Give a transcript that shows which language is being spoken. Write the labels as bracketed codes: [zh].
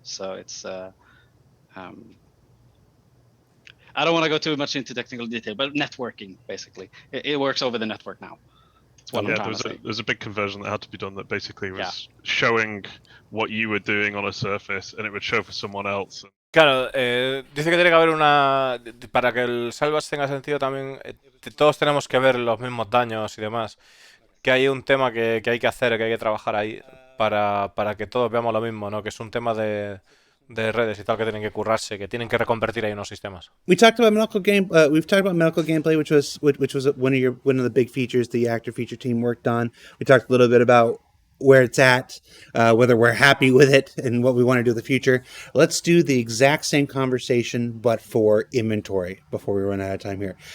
[en] So it's I don't want to go too much into technical detail, but networking basically it works over the network now. There's a big conversion that had to be done that basically was showing what you were doing on a surface, and it would show for someone else. [es] Claro, dice que tiene que haber para que el salvage tenga sentido también, todos tenemos que ver los mismos daños y demás, que hay un tema que hay que hacer, que hay que trabajar ahí. para que todos veamos lo mismo, ¿no? Que es un tema de redes y tal que tienen que currarse, que tienen que reconvertir ahí unos sistemas. [en] We talked about medical game. We've talked about medical gameplay, which was one of the big features the actor feature team worked on. We talked a little bit about where it's at, whether we're happy with it, and what we want to do in the future. Let's do the exact same conversation, but for inventory before we run out of time here.